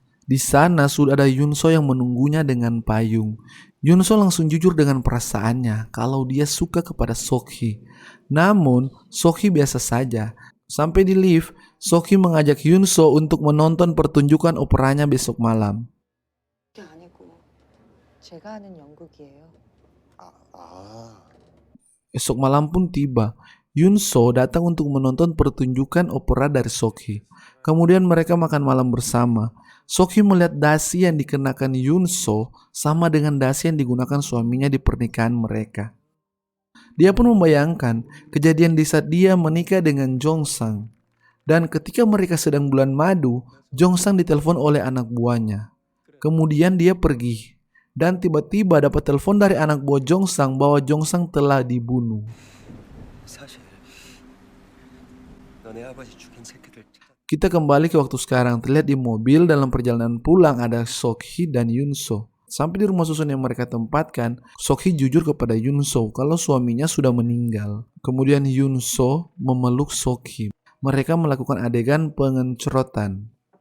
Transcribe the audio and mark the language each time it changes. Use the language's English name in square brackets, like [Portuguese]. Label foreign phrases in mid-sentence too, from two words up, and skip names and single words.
[Indonesian] Di sana sudah ada Yunso yang menunggunya dengan payung. Yunso langsung jujur dengan perasaannya kalau dia suka kepada Sok-hee. Namun, Sok-hee biasa saja. Sampai di lift, Sok-hee mengajak Yunso untuk menonton pertunjukan operanya besok malam. [Korean] 그게 아니고 제가 하는 연극이에요. [Indonesian] Esok malam pun tiba. Yunso datang untuk menonton pertunjukan opera dari Sok-hee. Kemudian mereka makan malam bersama. Sok-hee melihat dasi yang dikenakan Yunso sama dengan dasi yang digunakan suaminya di pernikahan mereka. Dia pun membayangkan kejadian di saat dia menikah dengan Jong-sang. Dan ketika mereka sedang bulan madu, Jong-sang ditelepon oleh anak buahnya. Kemudian dia pergi. Dan tiba-tiba dapat telepon dari anak buah Jong-sang bahwa Jong-sang telah dibunuh. [Korean] 사실 너네 아버지 죽인 새끼들 [Indonesian] Kita kembali ke waktu sekarang. Terlihat di mobil dalam perjalanan pulang ada Sok-hee dan Yunso. Sampai di rumah susun yang mereka tempatkan, Sok-hee jujur kepada Yunso kalau suaminya sudah meninggal. Kemudian Yunso memeluk Sok-hee. Mereka melakukan adegan pengencrotan.